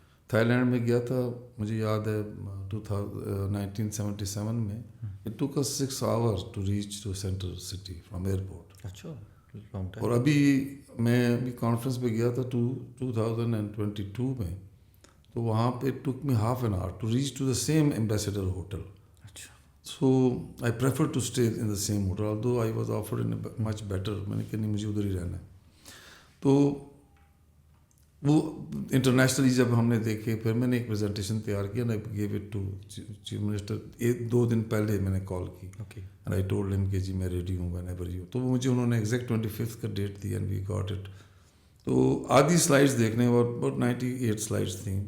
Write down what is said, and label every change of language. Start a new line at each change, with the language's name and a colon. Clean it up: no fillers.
Urdu: Thai land میں گیا تھا, مجھے یاد ہے 1977 میں.
English: It took us 6 hours to reach to central city from airport.
Urdu: اچھا. اور ابھی میں ابھی کانفرنس پہ گیا تھا 2022 میں, تو وہاں پہ
English: Took me ½ an hour to reach to the same ambassador hotel. So I prefer to stay in the same hotel, although I was offered in a much better.
Urdu: میں نے کہا نہیں مجھے ادھر ہی رہنا ہے. تو وہ انٹرنیشنلی جب ہم نے دیکھے, پھر میں نے ایک پریزنٹیشن تیار کیا,
English: and I gave it to
Urdu: chief minister. 2 دن پہلے میں نے کال کی,
English: and I told him
Urdu: کہ جی میں ریڈی ہوں
English: whenever you.
Urdu: تو مجھے انہوں نے ایگزیکٹ 25 کا date the,
English: and we got it.
Urdu: تو آدھی سلائڈس دیکھنے about 98 سلائڈس تھیں.